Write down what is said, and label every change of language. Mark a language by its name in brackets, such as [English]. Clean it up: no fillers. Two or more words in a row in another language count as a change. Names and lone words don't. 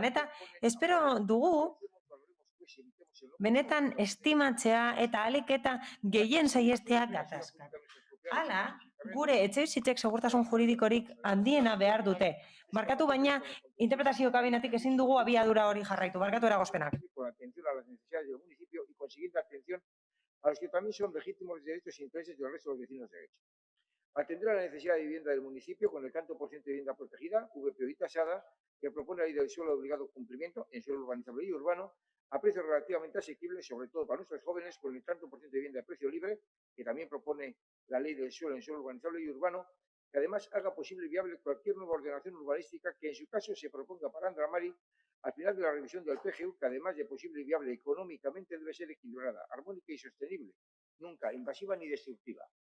[Basque] Eta espero dugu benetan estimatzea eta ahalik eta gehien saiestea gatazkak. Hala, gure etxebizitzek segurtasun juridikorik handiena behar dute. Barkatu, baina interpretazio kabinetik ezin dugu abiadura hori jarraitu. Barkatu eragozpenak. [Spanish] Atención a las necesidades del municipio y consiguiente atención a los que también son legítimos derechos e intereses del resto de los vecinos de derecho. Atender a la necesidad de vivienda del municipio con el tanto por ciento de vivienda protegida, VPO y tasada, que propone la ley del suelo de obligado cumplimiento en suelo urbanizable y urbano, a precios relativamente asequibles, sobre todo para nuestros jóvenes, con el tanto por ciento de vivienda a precio libre, que también propone la ley del suelo en suelo urbanizable y urbano, que además haga posible y viable cualquier nueva ordenación urbanística que en su caso se proponga para Andramari al final de la revisión del PGU, que además de posible y viable económicamente debe ser equilibrada, armónica y sostenible, nunca invasiva ni destructiva.